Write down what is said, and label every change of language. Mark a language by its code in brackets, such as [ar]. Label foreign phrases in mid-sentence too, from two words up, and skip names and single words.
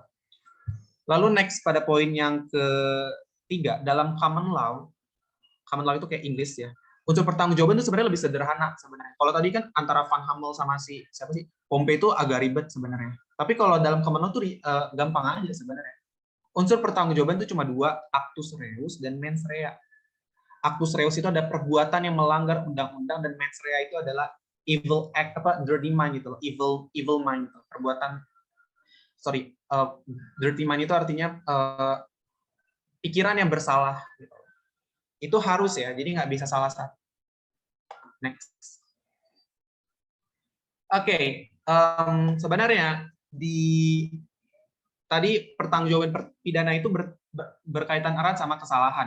[id] Lalu next pada poin yang ketiga, dalam [en] common law [id] itu kayak Inggris ya, unsur pertanggungjawaban itu sebenarnya lebih sederhana sebenarnya. Kalau tadi kan antara Van Hammel sama siapa sih Pompey itu agak ribet sebenarnya. Tapi kalau dalam [en] common law [id] itu gampang aja sebenarnya. Unsur pertanggungjawaban itu cuma 2, [la] actus reus dan mens rea. Actus reus [id] itu ada perbuatan yang melanggar undang-undang, dan [la] mens rea [id] itu adalah [en] evil act, dirty mind [id] gitu loh, [en] evil mind gitu. Dirty mind [id] itu artinya pikiran yang bersalah gitu. Itu harus ya, jadi nggak bisa salah satu. Next. Oke, sebenarnya tadi pertanggungjawaban pidana itu berkaitan erat sama kesalahan.